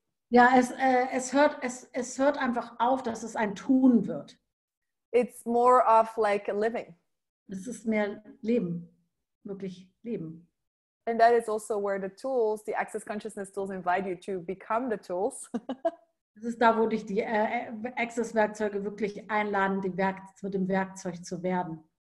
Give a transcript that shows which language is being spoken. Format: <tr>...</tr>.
<de>Ja, es hört einfach auf, dass es ein Tun wird.</de> <en>It's more of like a living.</en> <de>Es ist mehr Leben, wirklich Leben.</de> <en>And that is also where the tools, the Access Consciousness tools, invite you to become the tools.</en> <de>Das ist da, wo dich die Access-Werkzeuge wirklich einladen, mit dem Werkzeug zu werden.</de>